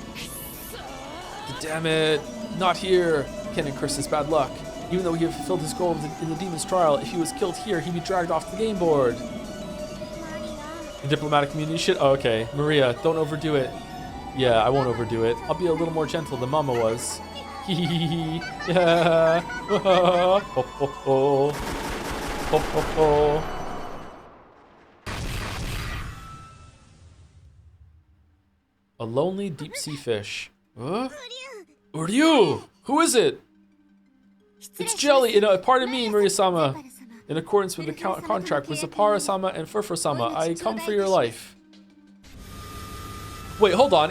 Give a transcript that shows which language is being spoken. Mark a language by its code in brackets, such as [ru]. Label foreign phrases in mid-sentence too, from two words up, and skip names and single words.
[en] Damn it, not here. Kanon cursed his bad luck. Even though he had fulfilled his goal in the demon's trial, if he was killed here, he'd be dragged off the game board. The diplomatic immunity shit? Oh, okay. Maria, don't overdo it. Yeah, I won't overdo it. I'll be a little more gentle than Mama was. Hee hee hee hee. Yeah. Ho ho ho. Ho ho ho. A lonely deep sea fish. Huh? Uryu! Who is it? It's Jelly! Pardon me, Maria-sama. In accordance with the contract with Zapara-sama and Furfur-sama, I come for your life. Wait, hold on.